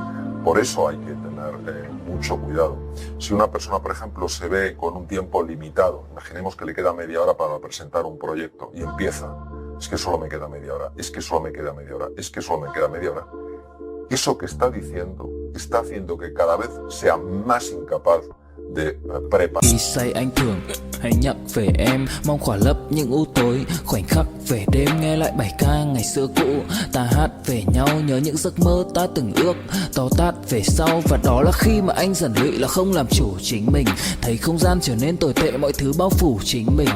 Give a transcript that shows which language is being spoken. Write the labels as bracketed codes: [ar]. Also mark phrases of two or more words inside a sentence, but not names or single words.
[es] Por eso hay que tener mucho cuidado. Si una persona, por ejemplo, se ve con un tiempo limitado, imaginemos que le queda media hora para presentar un proyecto y empieza, es que solo me queda media hora, es que solo me queda media hora, es que solo me queda media hora. Eso que está diciendo está haciendo que cada vez sea más incapaz de preparar. [vi] Khi say anh thường hay nhắc về em, mong khỏa lấp những u tối, khoảnh khắc về đêm nghe lại bài ca ngày xưa cũ. Ta hát về nhau nhớ những giấc mơ ta từng ước, to tát về sau, và đó là khi mà anh dần lụy là không làm chủ chính mình. Thấy không gian trở nên tồi tệ, mọi thứ bao phủ chính mình.